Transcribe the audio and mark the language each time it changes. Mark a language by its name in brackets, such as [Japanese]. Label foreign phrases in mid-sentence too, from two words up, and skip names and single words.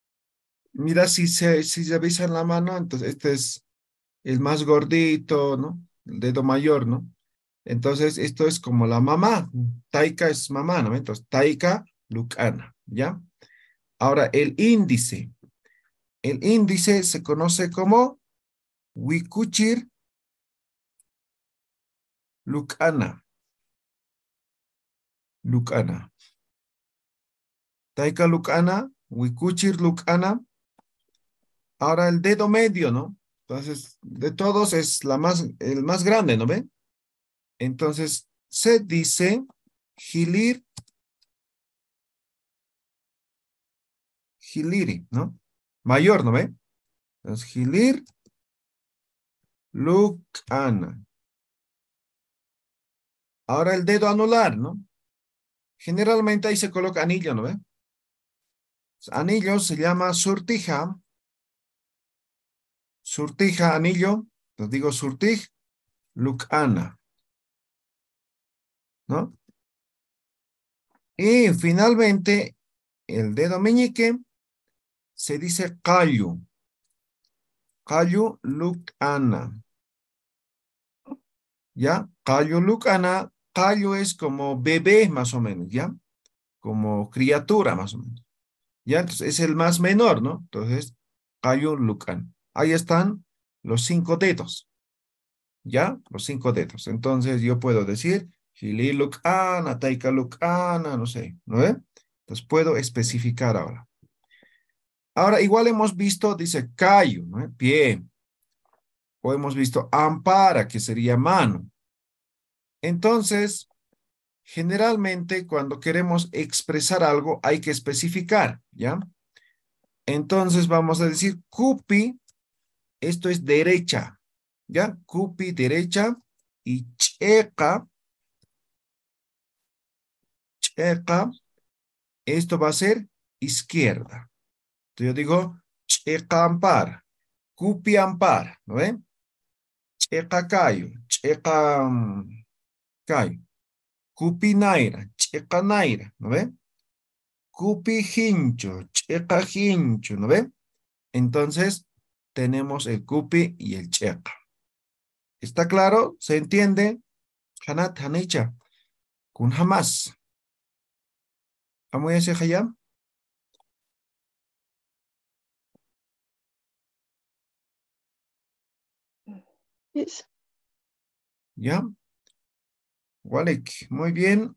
[Spanish] Mira, si se revisan la mano, entonces este es el más gordito, ¿no? el dedo mayor, ¿no? Entonces, esto es como la mamá. Taika es mamá, ¿no? Entonces, [Aymara] taika, lukana, [Spanish] ¿ya? Ahora, el índice. El índice se conoce como [Aymara] wikuchir lukana. [Spanish] Lukana. [Aymara] Taika lukana, wikuchir lukana. [Spanish] Ahora el dedo medio, ¿no? Entonces, de todos es el más grande, ¿no ve? Entonces, se dice [Aymara] hilir, hiliri, [Spanish] ¿no? Mayor, ¿no ve? Entonces, [Aymara] hilir, lukana. [Spanish] Ahora el dedo anular, ¿no? Generalmente ahí se coloca anillo, ¿no ve? Anillo se llama surtija. Surtija, anillo. Entonces digo [Aymara] surtij, lukana, [Spanish] ¿no? Y finalmente, el dedo meñique se dice callo. [Aymara] Callo lukana. ¿Ya? Callo lukana. [Spanish] Callo es como bebé, más o menos, ¿ya? Como criatura, más o menos. ¿Ya? Entonces es el más menor, ¿no? Entonces, [Aymara] callo lukana. [Spanish] Ahí están los 5 dedos. ¿Ya? Los 5 dedos. Entonces yo puedo decir, [Aymara] Hili lukana, taika lukana, [Spanish] no sé, ¿no ve? Entonces puedo especificar ahora. Ahora, igual hemos visto, dice callo, ¿no? Pie. O hemos visto ampara, que sería mano. Entonces, generalmente cuando queremos expresar algo hay que especificar, ¿ya? Entonces vamos a decir cupi, esto es derecha, ¿ya? Cupi, derecha, y checa, esto va a ser izquierda. Entonces yo digo [Aymara] checa ampar, cupi ampar, [Spanish] ¿no ven? [Aymara] Checa cayo, checa cayo. Cupi naira, checa naira, [Spanish] ¿no ven? [Aymara] Cupi hincho, checa hincho, ¿no ven? [Spanish] Entonces, tenemos el cupi y el checa. ¿Está claro? ¿Se entiende? [Aymara] Hanat, hanicha. Kun jamás. [Spanish] ¿Vamos a decir hayam? Yes. ¿Ya? Walek, muy bien.